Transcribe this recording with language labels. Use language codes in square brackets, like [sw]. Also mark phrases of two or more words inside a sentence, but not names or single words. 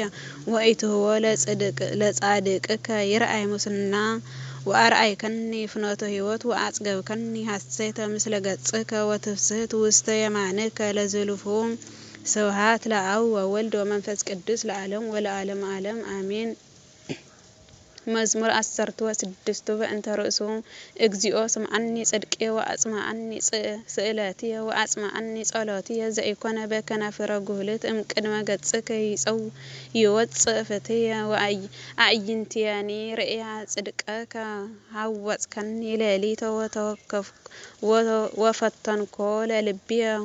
[gez] ወኢትህቦ ለጻድቅከ ይርአይ ሙስና ወአርአይከኒ ፍኖተ ሕይወት ወአጽገብከኒ ሐሴተ ምስለ ገጽከ ወትፍስሕት ውስተ የማንከ ለዝሉፉ። ስብሐት ለአብ ወወልድ ወመንፈስ ቅዱስ ለዓለም ወለዓለመ ዓለም አሜን። መዝሙር 16 በእንተ ርእሱ እግዚኦ ስምዓኒ ጽድቅየ ወአጽምዓኒ ስእለትየ ወአጽምዓኒ ጸሎትየ ዘኢኮነ በከናፍረ ጉህልት እምቅድመ ገጽከ ይወፅእ ፍትየ ወአዕይንቲየኒ ርእያ ጽድቀከ ሐወጽከኒ ሌሊተ ወፈተንኮ ለልብየ